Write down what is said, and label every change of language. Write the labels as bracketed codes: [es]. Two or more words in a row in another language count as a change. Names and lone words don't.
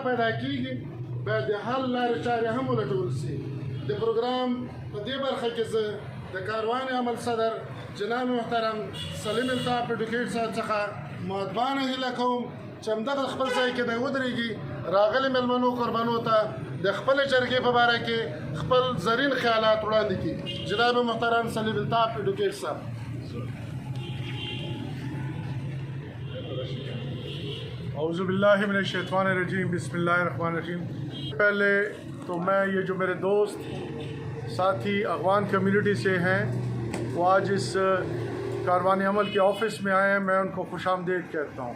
[ps] پیدا کېږي باید د حل لارې چارې هم ولټول شي د پروګرام په دې برخه کې زه د کاروان عمل صدر جناب محترم سلیم الطاف ایډوکیټ صاحب څخه مؤدبانه هیله کوم چې همدغه خپل ځای کې دی ودرېږي راغلي مېلمنو قربانو ته د خپلې جرګې په باره کې خپل زرین خیالات وړاندې کړي جناب محترم سلیم الطاف ایډوکیټ صاحب. [ar] اعوذ باللہ من الشیطان الرجیم بسم اللہ الرحمن الرحیم. [ur] پہلے تو میں یہ جو میرے دوست ساتھی اغوان کمیونٹی سے ہیں وہ آج اس کاروان عمل کے آفس میں آئے ہیں، میں ان کو خوش آمدید کہتا ہوں.